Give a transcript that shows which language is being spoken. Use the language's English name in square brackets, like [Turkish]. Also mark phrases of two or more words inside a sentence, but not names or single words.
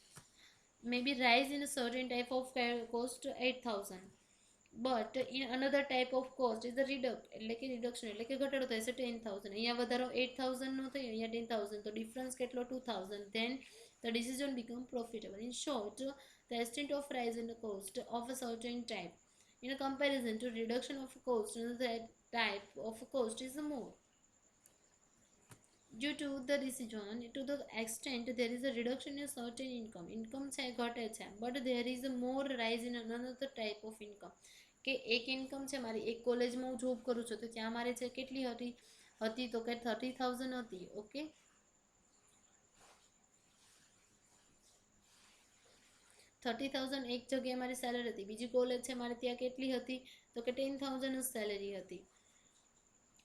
[English] may be rise in certain type of cost 8,000 but in another type of cost is [Gujarati] એટલે કે રિડક્શન એટલે કે ઘટાડો થાય છે [English] 10,000. [Gujarati] અહીંયા વધારો 8,000નો થયો, અહીંયા 10,000, તો ડિફરન્સ કેટલો 2,000. [English] then the decision become profitable. in short the extent of rise in the cost of a certain type in a comparison to reduction of cost in that type of cost is more. Due to the decision to the extent there is a reduction in certain income [Gujarati] છે ઘટે છે, [English] but there is a more rise in another type of income. [Gujarati] કે એક ઇન્કમ છે મારી, એક કોલેજમાં હું જોબ કરું છું તો ત્યાં મારે છે કેટલી હતી તો કે 30,000 હતી. ઓકે, 30,000 એક જગ્યાએ મારી સેલરી હતી, બીજી કોલેજ છે મારે ત્યાં કેટલી હતી તો કે 10,000 જ સેલરી હતી.